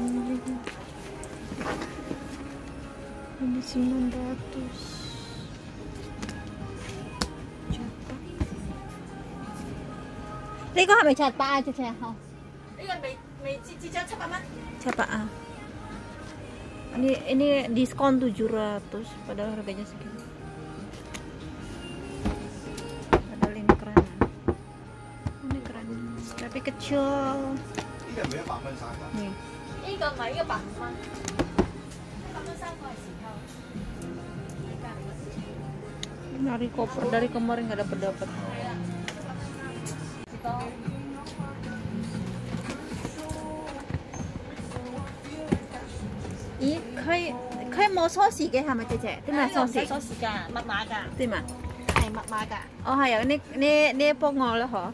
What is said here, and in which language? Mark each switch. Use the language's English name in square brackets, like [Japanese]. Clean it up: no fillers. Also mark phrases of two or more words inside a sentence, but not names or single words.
[Indonesian] Ini 900. [Cantonese] 呢個係咪700啊？隻好。呢個未折咗700蚊。 [Indonesian] 700 啊。Ini diskon 700, padahal harganya segini. Padahal ini keren. Ini keren, tapi kecil. Nih. [Cantonese] 呢個唔係150蚊，100蚊3個係時候。 [Indonesian] Nyari koper dari kemarin nggak dapet. Ih, [Cantonese] 佢冇鎖匙嘅係咪姐姐？點解鎖匙？唔使鎖匙㗎，密碼㗎。點啊？係密碼㗎。哦係啊，呢幫我啦嗬。